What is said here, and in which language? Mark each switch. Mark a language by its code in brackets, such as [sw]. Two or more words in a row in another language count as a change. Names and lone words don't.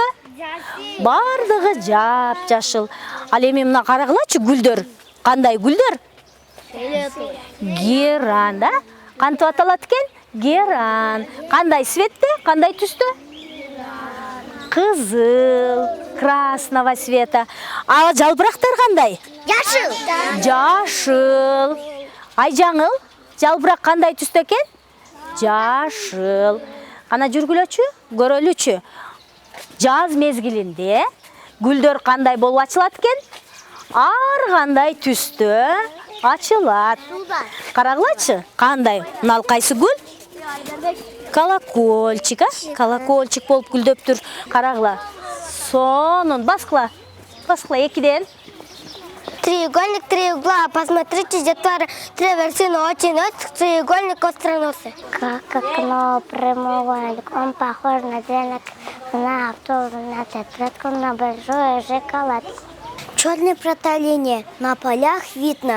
[ky] Бардыгы жап-жашыл. Ал эми мына карагылачы гүлдөр. Кандай гүлдөр? Геран, да? Кантип аталат экен? Геран. Кандай светте, кандай түстө? Кызыл, [ru] красного цвета. [ky] А жалбырактар кандай? Жашыл. Жашыл. Айжаңыл, жалбырак кандай түстө экен? Жашыл. Кана жүргүлөчү, көрөлүчү. Жаз мезгилинде гүлдөр кандай болуп ачылат экен? Ар кандай түстө ачылат. Карагылачы, кандай? Мына кайсы гүл? Колокольчик, колокольчик болуп гүлдөптүр. Карагыла. Сонун, баскыла. Баскыла экиден. [ru] Треугольник, три угла. Посмотрите, детвора, три вершины очень острых, треугольник остроносый. Как окно прямоугольник, он похож на длинный, на автобус, на тетрадку, на большую шоколадку. Черное проталение. На полях видно.